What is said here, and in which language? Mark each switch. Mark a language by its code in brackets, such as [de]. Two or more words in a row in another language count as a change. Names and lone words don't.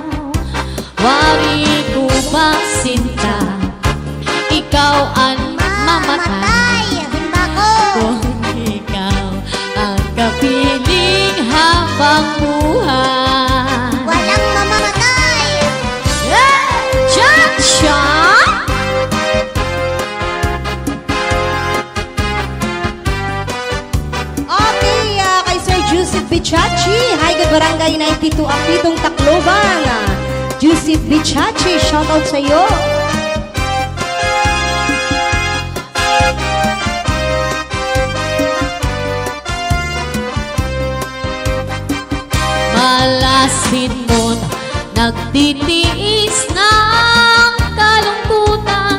[tl] Wari ko ba sinta, ikaw ang mamatay, kung ikaw ang kapiling habang buhay. Walang mamamatay! Cha-cha! Okay, kay Sir Joseph Bichachi. [en] Hi, good Barangay 92 Aklitong Tacloban. [tl] Joseph Bichachi, shoutout sa iyo. Malasin mo't nagtitiis ng kalungkutan.